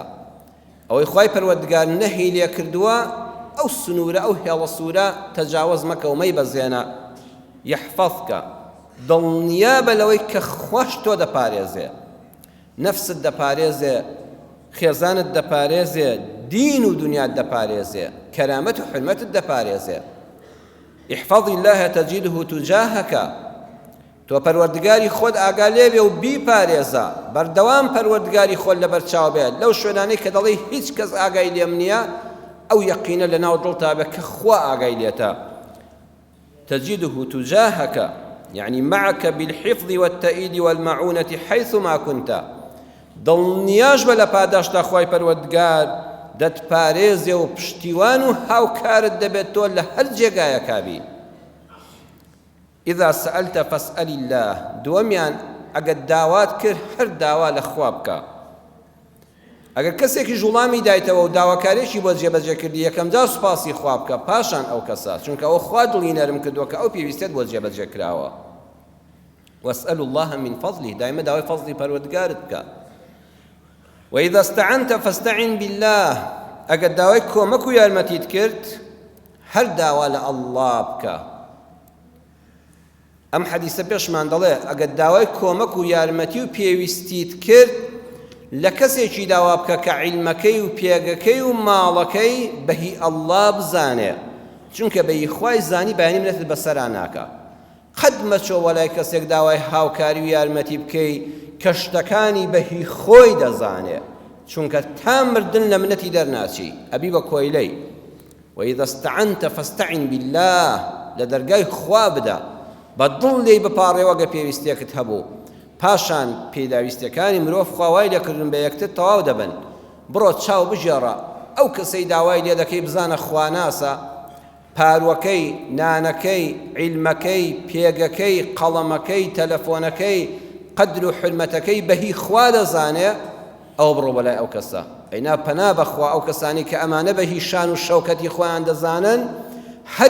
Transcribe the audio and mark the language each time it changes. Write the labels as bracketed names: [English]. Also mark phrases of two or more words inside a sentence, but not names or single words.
[Central Kurdish] ئەوەی خوای پەروەردگار نەهی لێ کردووە ئەو سنوورە ئەو هێڵە سوورە تەجاوز مەکە و مەی بەزێنە. یحفظکە دڵنیا بە لەوەی کە خوش تۆ دەپارێزێ، نەفست دەپارێزێ، خێزانت دەپارێزێ، دین و دنیات دەپارێزێ، کەرامەت و حرمەتت دەپارێزێ. [Arabic] احفظ الله تجده تجاهك، [Central Kurdish] تۆ پەروەردگاری خۆت ئاگا لێ بێ و بیپارێزە بەردەوام پەروەردگاری خۆت لەبەرچاو بێت لەو شوێنانەی کە دەڵێ هیچ کەس ئاگای لێم نییە ئەو یەقینە لەناو دڵتا بێ کە خوا ئاگای لێتە [Arabic] تجده تجاهك يعني معك بالحفظ والتأييد والمعونة حيثما كنت [Central Kurdish] دڵنیاش بە لە پاداشتا خوای پەروەردگار دەتپارێزێ و پشتیوان و هاوکارت دەبێت تۆ لە هەر جێگایەکا بی [Arabic] إذا سألت فاسأل الله [Central Kurdish] دووەمیان ئەگەر داوات کرد هەر داوا لە خوا بکە ئەگەر کەسێکی ژوڵامی دایتەوە و داواکارێکی بۆ جێبەجێکردی یەکەم جار سوپاسی خوا بکە پاشان ئەو کەسە چونکە ئەو خوا دڵی نەرم کردووە کە ئەو پێویستێت بۆ جێبەجێ کراوە [Arabic] واسأل الله من فضله [Central Kurdish] دائما داوای فضلی پەروەردگارت بکە [Arabic] وإذا استعنت فاستعن بالله [Central Kurdish] ئەگەر داوای کۆمەک و یارمەتیت کرد هەر داوا لە ئەڵڵا بکە ئەم حەدیسە پێشمان دەڵێ ئەگەر داوای کۆمەک و یارمەتی و پێویستیت کرد لە کەسێکی داوا بکە کە عیلمەکەی و پێگەکەی و ماڵەکەی بەهی ئەڵڵا بزانێ چونکە بەهی خوای زانی بەیانی منەتت بەسەرا ناکە قەت مەچۆ وەلای کەسێک داوای هاوکاری و یارمەتی بکەی کە شتەکانی بەهی خۆی دەزانێ چونکە تا مردن لە منەتی دەرناچی ئەبی بە کۆیلەی [Arabic] وإذا استعنت فاستعن بالله [Central Kurdish] لە دەرگای خوا بدە بە دڵ لێی بپاڕێوە گە پێویستێکت هەبوو پاشان پێداویستەکانی مرۆڤ خواوای لێکردن بە یەکتر تەواو دەبن بڕۆ چاو بژێڕە ئەو کەسەی داوای لێ دەکەی بزانە خواناسە پاروەکەی نانەکەی عیلمەکەی پێگەکەی قەڵەمەکەی تەلەفۆنەکەی قەدر و حرمەتەکەی بەهی خوا دەزانێ ئەو بڕۆ بەلای ئەو کەسە ئەینا پەنا بەخوا ئەو کەسانی کە ئەمانە بەهی شان و شەوکەتی خۆیان دەزانن هەر